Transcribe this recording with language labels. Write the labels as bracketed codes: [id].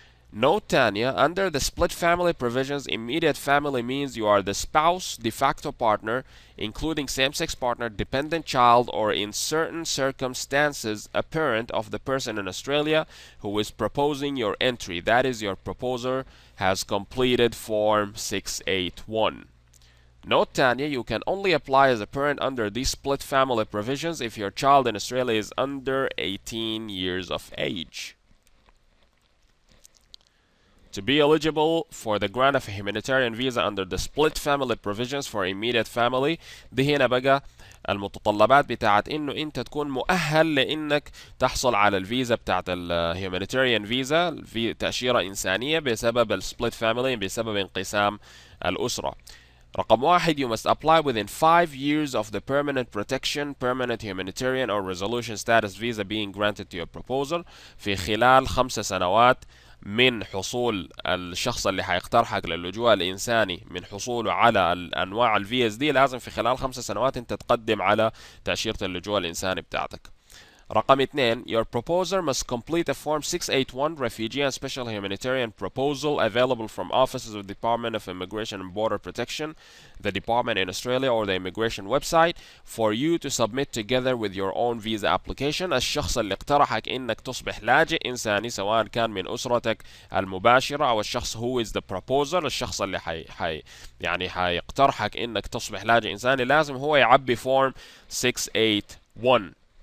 [en] Note [ar] تانية: [en] under the split family provisions, immediate family means you are the spouse, de facto partner, including same-sex partner, dependent child, or in certain circumstances, a parent of the person in Australia who is proposing your entry. That is, your proposer has completed Form 681. Note [ar] تانية: [en] you can only apply as a parent under these split family provisions if your child in Australia is under 18 years of age. To be eligible for the grant of a humanitarian visa under the split family provisions for immediate family، [ar] دي هنا بقى المتطلبات بتاعت انه انت تكون مؤهل لانك تحصل على الفيزا بتاعت الهيومانيتاريان فيزا، في تأشيرة إنسانية بسبب السبليت فاميلي، بسبب انقسام الأسرة. رقم واحد: [en] you must apply within 5 years of the permanent protection, permanent humanitarian or resolution status visa being granted to your proposal. [ar] في خلال 5 سنوات من حصول الشخص اللي حيقترحك للجوء الإنساني، من حصوله على الأنواع الفيز دي، لازم في خلال 5 سنوات أنت تقدم على تأشيرة اللجوء الإنساني بتاعتك. رقم 2 [en] your proposer must complete a form 681 refugee and special humanitarian proposal available from offices of the Department of Immigration and Border Protection, the department in Australia or the immigration website for you to submit together with your own visa application. [ar] الشخص اللي اقترحك انك تصبح لاجئ انساني سواء كان من اسرتك المباشرة او الشخص [en] who is the proposer، [ar] الشخص اللي يعني حيقترحك انك تصبح لاجئ انساني لازم هو يعبي فورم 681.